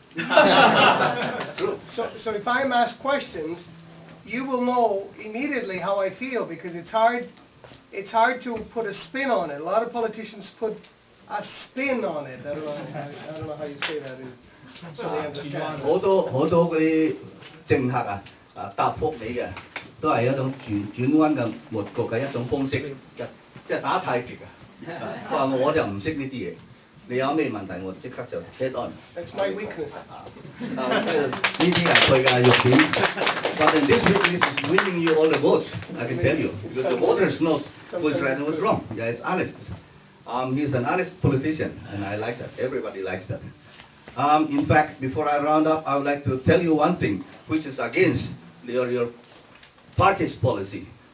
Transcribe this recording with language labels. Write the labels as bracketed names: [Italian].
[English] It's true. So if I'm asked questions, you will know immediately how I feel, because it's hard to put a spin on it. A lot of politicians put a spin on it. I don't know how you say that, so they understand. [Cantonese] 好多嗰啲政客答覆你嘅，都係一種轉彎嘅抹角嘅一種方式，即係打太極佢話我就唔識呢啲嘢，你有咩問題我即刻就 [English] head on。 That's my weakness. [Cantonese] 呢啲係佢嘅弱點。 [English] But in this weakness is winning you all the votes, I can tell you, because the voters know who's right and who's wrong. Yeah, it's honest. He's an honest politician, and I like that. Everybody likes that. In fact, before I round up, I would like to tell you one thing, which is against your party's policy.